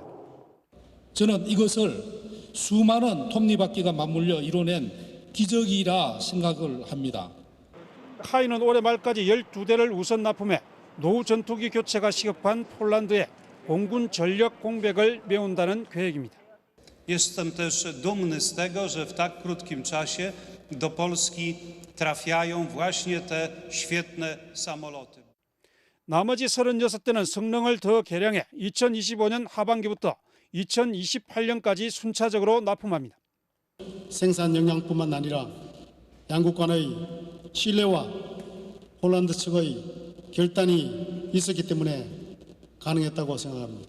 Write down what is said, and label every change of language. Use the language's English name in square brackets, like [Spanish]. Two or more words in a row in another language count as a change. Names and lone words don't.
[Korean] 저는 이것을 수많은 톱니바퀴가 맞물려 이뤄낸 기적이라 생각을 합니다. 카이는 올해 말까지 12대를 우선 납품해 노후 전투기 교체가 시급한 폴란드에 공군 전력 공백을 메운다는 계획입니다. [Polish] Jestem też dumny z tego, że w tak krótkim czasie do Polski trafiają właśnie te świetne samoloty. [Korean] 나머지 36대는 성능을 더 개량해 2025년 하반기부터 2028년까지 순차적으로 납품합니다. 생산 역량뿐만 아니라 양국 간의 신뢰와 폴란드 측의 결단이 있었기 때문에 가능했다고 생각합니다.